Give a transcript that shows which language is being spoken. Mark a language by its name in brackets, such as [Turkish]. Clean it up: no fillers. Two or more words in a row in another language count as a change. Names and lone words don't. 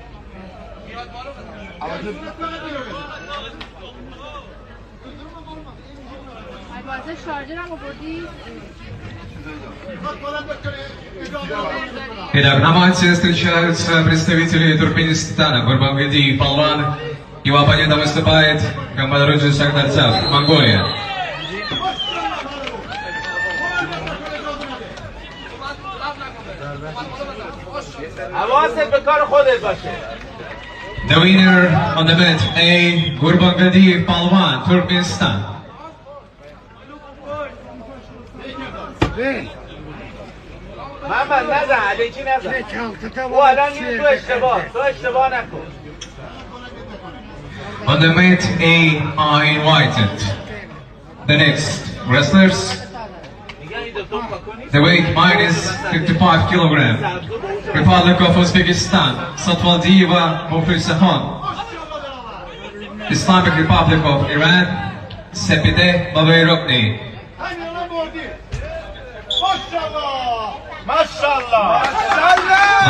[Persian] باید شارژر هم آوردی [Russian] Итак, на матче встречаются представители Туркменистана, Гурбангадиев Палван. Его оппонентом выступает Камбадаруджи Шахтарцев, Монголия. [Persian] حواست به کار خودت باشه. [English] The winner on the bet A. Gurbanguly Palwan, Turkmenistan. [Persian] محمد نزن علیکی نزن او الان میره تو اشتباه نکن [English] On the mat A are invited the next wrestlers. The weight minus 55 kilogram. Republic of Uzbekistan, Satvaldieva Mofirsahan. Islamic Republic of Iran, Sepide Babayrokni. [Turkish] Maşallah. Maşallah. Maşallah.